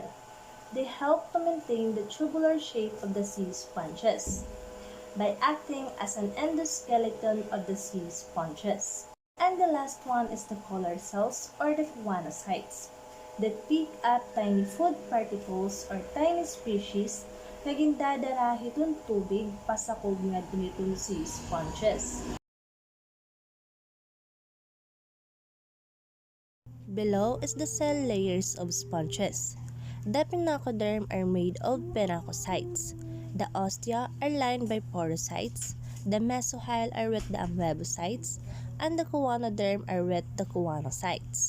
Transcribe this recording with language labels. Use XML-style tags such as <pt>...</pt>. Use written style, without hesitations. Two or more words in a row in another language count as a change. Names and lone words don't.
<en>They help to maintain the tubular shape of the sea sponges by acting as an endoskeleton of the sea sponges. And the last one is the collar cells, or the choanocytes, that pick up tiny food particles or tiny species</en> <war>na gindadara hitong tubig pasakog nga dunitong sea sponges.</war> <en>Below is the cell layers of sponges. The pinacoderm are made of pinacocytes. The ostia are lined by porocytes, the mesohyl are with the amoebocytes, and the choanoderm are with the choanocytes.</en>